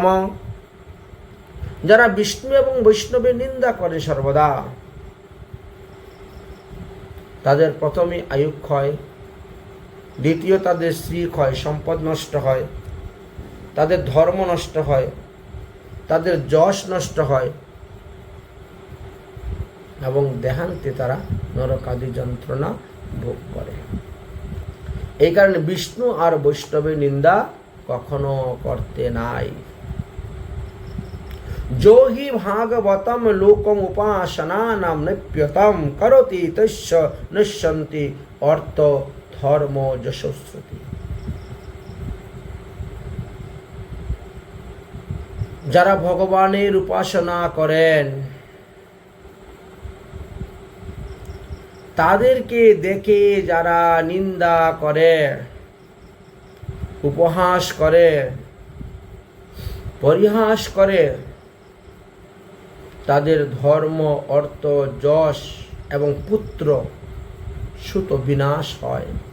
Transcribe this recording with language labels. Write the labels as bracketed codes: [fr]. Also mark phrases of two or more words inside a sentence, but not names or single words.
[bn] যারা বিষ্ণু এবং বৈষ্ণবের নিন্দা করে সর্বদা, তাদের প্রথমে আয়ু ক্ষয়, দ্বিতীয় তাদের স্ত্রী ক্ষয়, সম্পদ নষ্ট হয়, তাদের ধর্ম নষ্ট হয়, তাদের যশ নষ্ট হয় এবং দেহান্তে তারা নরকাদি যন্ত্রণা ভোগ করে। এই কারণে বিষ্ণু আর বৈষ্ণবের নিন্দা কখনো করতে নাই। [sa] जो हि भागवतम लोकम उपासनानाम निप्यतम करोति तस्य निश्यन्ति अर्थ धर्म यशस्वती। [bn] যারা ভগবানের উপাসনা করেন তাদেরকে দেখে যারা নিন্দা করে, উপহাস করে, পরিহাস করে, তাদের ধর্ম, অর্থ, যশ এবং পুত্র সুত বিনাশ হয়।